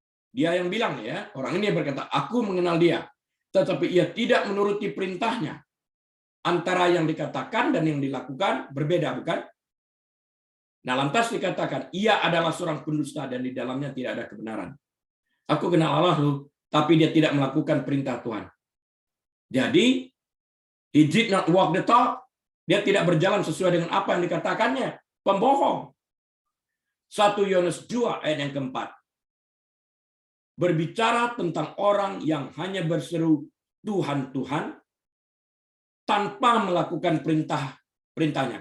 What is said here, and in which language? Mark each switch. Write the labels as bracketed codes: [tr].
[id] Dia yang bilang ya, orang ini berkata, aku mengenal dia, tetapi ia tidak menuruti perintahnya. Antara yang dikatakan dan yang dilakukan berbeda, bukan? Nah, lantas dikatakan, ia adalah seorang pendusta dan di dalamnya tidak ada kebenaran. Aku kenal Allah lu, tapi dia tidak melakukan perintah Tuhan. [en] Jadi, he did not walk the talk. [id] Dia tidak berjalan sesuai dengan apa yang dikatakannya. Pembohong. 1 Yohanes 2 ayat yang keempat. Berbicara tentang orang yang hanya berseru Tuhan, Tuhan, tanpa melakukan perintahnya.